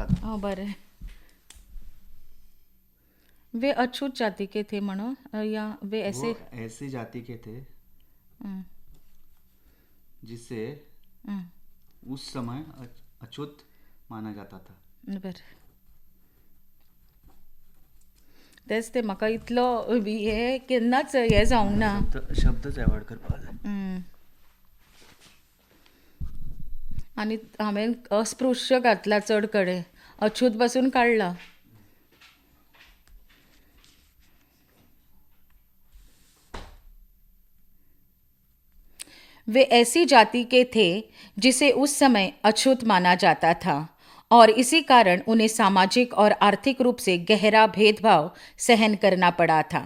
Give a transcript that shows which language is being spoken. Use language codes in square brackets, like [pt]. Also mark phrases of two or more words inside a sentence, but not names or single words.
[kok] हो बरं। [hi] वे अछूत जाति के थे म्हणो या वे ऐसे ऐसी जाति के थे जिसे उस समय अछूत माना जाता था। [kok] बरं। तेच ते म्हाका इतलो हे केन्नाच हे जावंक ना। शब्दच एवॉर्ड करपाक आनी हांवें अस्पृश्य घातला चड कडेन, अछूत पासून काडला। [hi] वे ऐसी जाति के थे जिसे उस समय अछूत माना जाता था और इसी कारण उन्हें सामाजिक और आर्थिक रूप से गहरा भेदभाव सहन करना पड़ा था।